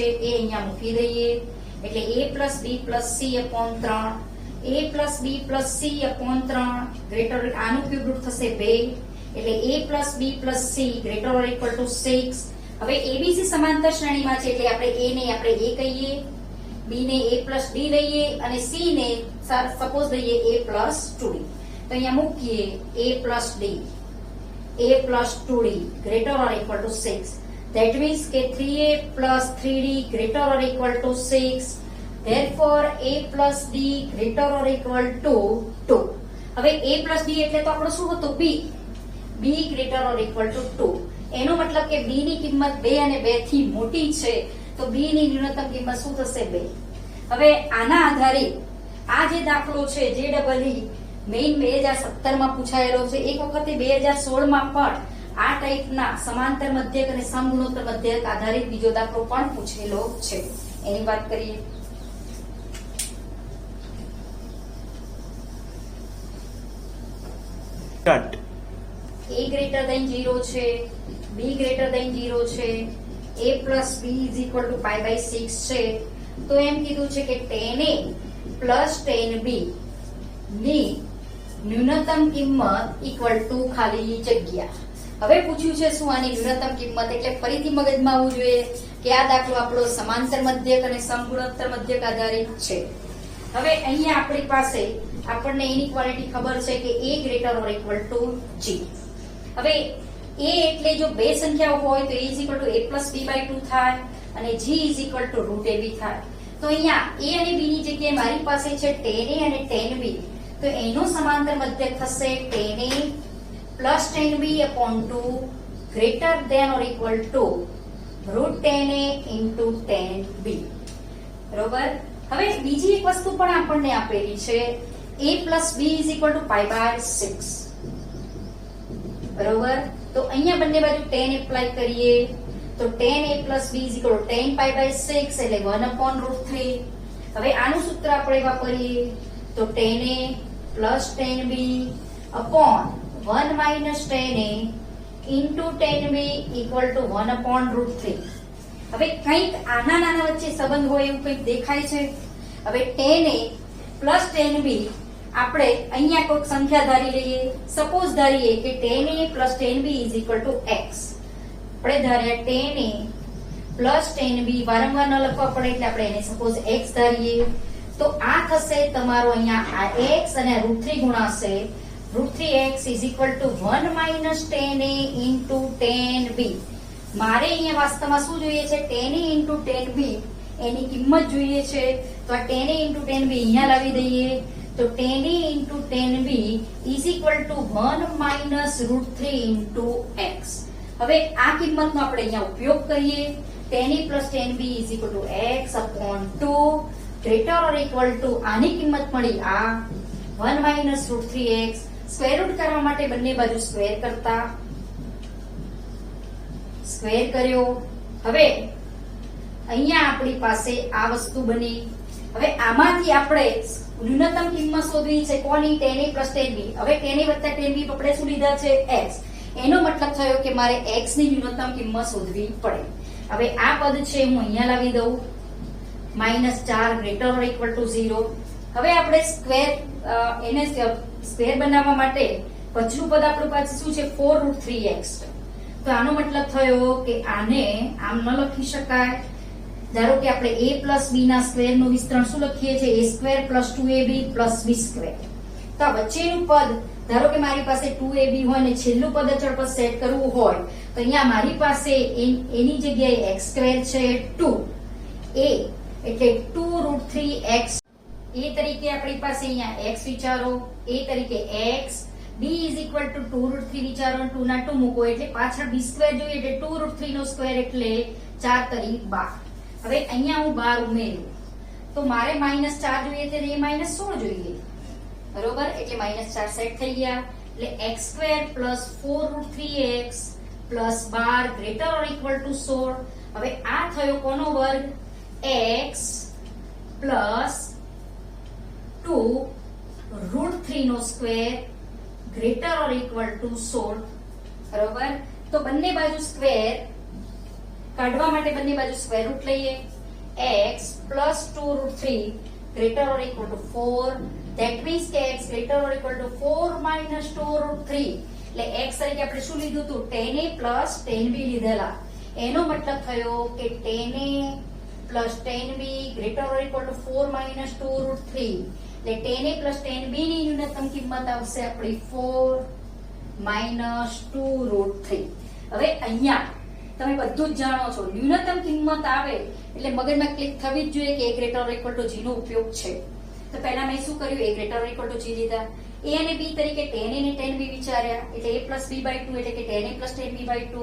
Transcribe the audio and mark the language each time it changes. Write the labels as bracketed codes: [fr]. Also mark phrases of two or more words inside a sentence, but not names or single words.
[gu] એ અહીંયા મૂકી દઈએ એટલે [en] a plus b plus c upon 3, a plus b plus c upon 3 greater આનું cube root [gu] થશે 2 એટલે [en] a plus b plus c greater or equal to 6. [gu] હવે abc સમાંતર શ્રેણીમાં છે એટલે આપણે a ને આપણે a કહીએ, b ને [en] a plus d [gu] લઈએ અને c ને સપોઝ લઈએ [en] a plus 2d. [gu] તો અહીંયા મૂકીએ [en] a plus d a plus 2d greater or equal to 6. That means કે 3a plus 3d greater or equal to 6. Therefore a plus d greater or equal to 2. [gu] હવે [en] a plus d [gu] એટલે તો આપણો શું હતું b. [en] b greater or equal to 2. [gu] એનો મતલબ કે b ની કિંમત 2 અને 2 થી મોટી છે તો b ની ન્યૂનતમ કિંમત શું થશે 2. હવે આના આધારે આ જે દાખલો છે જે ડબલ ઈ મેઇન 2017 માં પૂછાયેલો છે. એક વખતે 2016 માં પણ આ ટાઈપના સમાંતર મધ્યક અને સમગુણોત્તર મધ્યક આધારિત બીજો દાખલો પણ પૂછેલો છે. એની વાત કરીએ. [en] Start. a greater than 0 છે, b greater than 0 છે, a plus b is equal to pi by 6 છે. [gu] તો એમ કીધું છે કે [en] tan a plus tan b [gu] ની ન્યૂનતમ કિંમત [en] equal to [gu] ખાલી જગ્યા. હવે પૂછ્યું છે શું આની ન્યૂનતમ કિંમત, એટલે ફરીથી મગજમાં આવવું જોઈએ કે આ દાખલો આપણો સમાંતર મધ્યક અને સમગુણોત્તર મધ્યક આધારિત છે. હવે અહીંયા આપણી પાસે આપણને ઇનઇક્વાલિટી ખબર છે કે [en] a greater or equal to g. [gu] હવે a એટલે જો બે સંખ્યાઓ હોય તો [en] a is equal to a plus b by 2 [gu] થાય અને [en] g is equal to root ab [gu] થાય. તો અહીંયા a અને b ની જગ્યાએ મારી પાસે છે [en] tan a [gu] અને [en] tan b. [gu] તો એનો સમાંતર મધ્યક થશે [en] tan a plus tan b upon 2 greater than or equal to root tan a into tan b. [gu] બરોબર. હવે બીજી એક વસ્તુ પણ આપણને આપેલી છે [en] a plus b is equal to pi by 6. [gu] બરોબર. તો અહીંયા બંને બાજુ [en] tan [gu] એપ્લાય કરીએ તો [en] tan a plus b is equal to tan pi by 6 એટલે 1 upon root 3. [gu] હવે આનું સૂત્ર આપણે વાપરીએ તો [en] tan a plus tan b upon 1 minus tan a into tan b equal to 1 upon root 3. [gu] હવે કંઈક આના નાના વચ્ચે સંબંધ હોય એવું કંઈક દેખાય છે. હવે [en] tan a plus tan b [gu] આપણે અહીંયા કોઈક સંખ્યા ધારી લઈએ. સપોઝ ધારીએ કે [en] tan a plus tan b is equal to x. [gu] આપણે ધાર્યા [en] tan a plus tan b [gu] વારંવાર ન લખવા પડે એટલે આપણે એને સપોઝ x ધારીએ. તો આ થશે તમારો અહીંયા આ [en] x અને રૂટ 3 ગુણાશે રૂટ 3x is equal to 1 minus tan a into tan b. [gu] મારે અહીંયા વાસ્તવમાં શું જોઈએ છે [en] tan a into tan b [gu] એની કિંમત જોઈએ છે. [en] તો આ tan a into tan b [gu] અહીંયા લાવી દઈએ તો [en] tan a into tan b is equal to 1 minus root 3 into x. [gu] હવે આ કિંમતનો આપણે અહીંયા ઉપયોગ કરીએ. [en] tan a plus tan b is equal to x upon 2 greater or equal to [gu] આની કિંમત મળી આ [en] 1 minus root 3x. square root [gu] કરવા માટે બંને બાજુ સ્ક્વેર કરતા સ્ક્વેર કર્યો. હવે અહીંયા આપણી પાસે આ વસ્તુ બની. હવે આમાંથી આપણે ન્યૂનતમ કિંમત શોધવી છે કોની [en] tan a plus tan b. [gu] હવે [en] tan a [gu] વત્તા [en] tan b [gu] આપણે શું લીધા છે x. એનો મતલબ થયો કે મારે x ની ન્યૂનતમ કિંમત શોધવી પડે. હવે આ પદ છે હું અહીંયા લાવી દઉં -4 [en] greater or equal to 0. [gu] હવે આપણે સ્ક્વેર એને સ્ક્વેર બનાવવા માટે પછલું પદ આપણું પાસે શું છે [en] 4 root 3x. [gu] તો આનો મતલબ થયો કે આને આમ ન લખી શકાય. ધારો કે આપણે [en] a plus b [gu] ના સ્ક્વેર નું વિસ્તરણ શું લખીએ છીએ [en] a square plus 2ab plus b square. [gu] તો આ વચ્ચેનું પદ ધારો કે મારી પાસે 2ab હોય ને છેલ્લું પદ અચળ પદ સેટ કરવું હોય તો અહીંયા મારી પાસે એની જગ્યાએ [en] x square [gu] છે 2 a એટલે [en] 2 root 3x. [gu] a તરીકે આપણી પાસે અહીંયા x વિચારો, a તરીકે x, [en] b is equal to 2 root 3 [gu] વિચારો 2 ના 2 મૂકો એટલે પાછળ [en] b square [gu] જોઈએ એટલે [en] 2 root 3 [gu] નો સ્ક્વેર એટલે 4 તરી 12. હવે અહીંયા હું 12 ઉમેર્યું તો મારે -4 જોઈએ છે ને એ -16 જોઈએ. બરોબર. એટલે [en] -4 [gu] સેટ થઈ ગયા એટલે [en] x square plus 4 root 3x plus 12 greater or equal to 16. [gu] હવે આ થયો કોનો વર્ગ [en] x plus 2 root 3 નો સ્ક્વેર greater or equal to 16. [gu] બરોબર. તો બંને બાજુ સ્ક્વેર કાઢવા માટે બંને બાજુ [en] square root [gu] લઈએ. [en] x plus 2 root 3 greater or equal to 4. That means કે x greater or equal to 4 minus 2 root 3. [gu] એટલે x તરીકે આપણે શું લીધું હતું? [en] tan a plus tan b લીધેલા. [gu] એનો મતલબ થયો કે [en] tan a plus tan b greater or equal to 4 minus 2 root 3. એટલે tan a plus tan b [gu] ની ન્યૂનતમ કિંમત આવશે આપણી [en] 4 minus 2 root 3. [gu] હવે અહીંયા તમે બધું જ જાણો છો, ન્યૂનતમ કિંમત આવે એટલે મગજમાં ક્લિક થવી જ જોઈએ કે [en] a greater or equal to g [gu] નો ઉપયોગ છે. તો પહેલા મેં શું કર્યું? [en] a greater or equal to g લીધા. a અને b તરીકે tan a ને tan b [gu] વિચાર્યા એટલે [en] a plus b by 2 [gu] એટલે કે [en] tan a plus tan b by 2.